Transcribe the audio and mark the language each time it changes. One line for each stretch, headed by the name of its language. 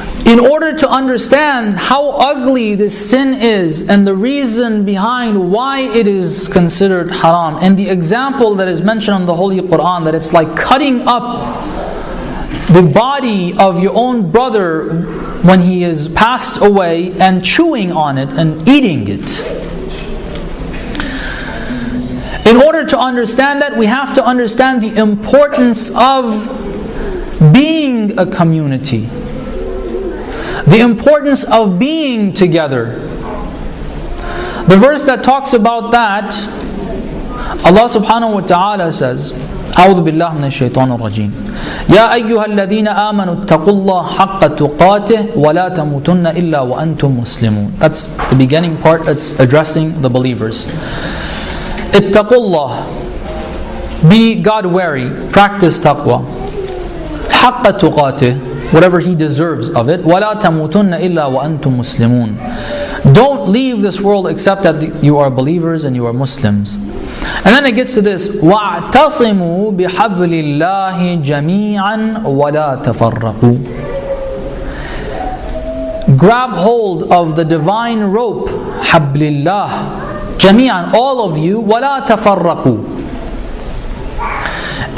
English: In order to understand how ugly this sin is and the reason behind why it is considered haram, and the example that is mentioned in the Holy Quran, that it's like cutting up the body of your own brother when he is passed away and chewing on it and eating it. In order to understand that, we have to understand the importance of being a community. The importance of being together. The verse that talks about that, Allah subhanahu wa ta'ala says,
Arabic: أعوذ بالله من الشيطان الرجيم يا أيها الذين آمنوا اتقوا الله حق تقاته ولا تموتن إلا وأنتم مسلمون.
English: That's the beginning part that's addressing the believers.
Arabic: اتقوا الله.
English: Be God wary. Practice taqwa.
Arabic: حق تقاته.
English: Whatever He deserves of it.
Arabic: ولا تموتن إلا وأنتم مسلمون.
English: Don't leave this world except that you are believers and you are Muslims. And then it gets to this,
Arabic: وَاعْتَصِمُوا بِحَبْلِ اللَّهِ جَمِيعًا وَلَا تَفَرَّقُوا.
English: Grab hold of the divine rope,
Arabic: حَبْلِ اللَّهِ جَمِيعًا,
English: all of you,
Arabic: وَلَا تَفَرَّقُوا.